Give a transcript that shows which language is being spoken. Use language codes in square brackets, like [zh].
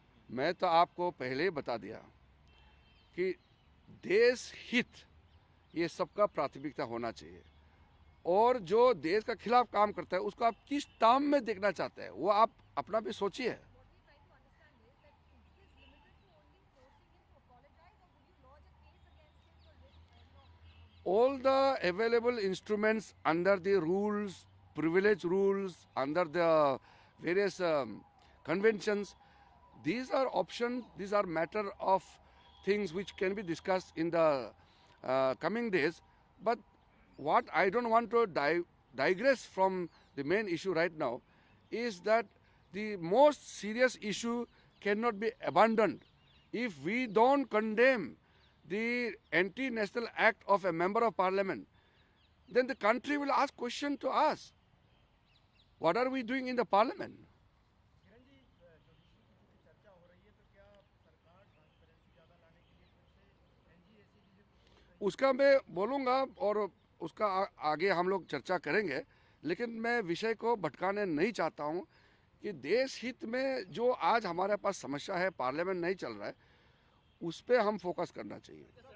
[hi] मैं तो आपको पहले ही बता दिया कि देश हित ये सबका प्राथमिकता होना चाहिए, और जो देश का खिलाफ काम करता है उसको आप किस ताम में देखना चाहते हैं वो आप अपना भी सोचिए। [en] What we are trying to understand is that is this limited to only forcing him to apologize, or would you lodge a case against him for All the available instruments under the rules, privilege rules, under the various conventions, these are options, these are matter of things which can be discussed in the coming days. But what I don't want to digress from the main issue right now is that the most serious issue cannot be abandoned. If we don't condemn the anti-national act of a member of parliament, then the country will ask question to us. What are we doing in the parliament? [hi] Kiran ji, judiciary की चूंकि चर्चा हो रही है तो क्या सरकार transparency ज़्यादा लाने के लिए फिर से एनजीएसी के लिए कुछ सोच रही उसका मैं बोलूँगा और उसका आगे हम लोग चर्चा करेंगे, लेकिन मैं विषय को भटकाने नहीं चाहता हूँ कि देश हित में जो आज हमारे पास समस्या है, पार्लियामेंट नहीं चल रहा है, उस पर हम फोकस करना चाहिए।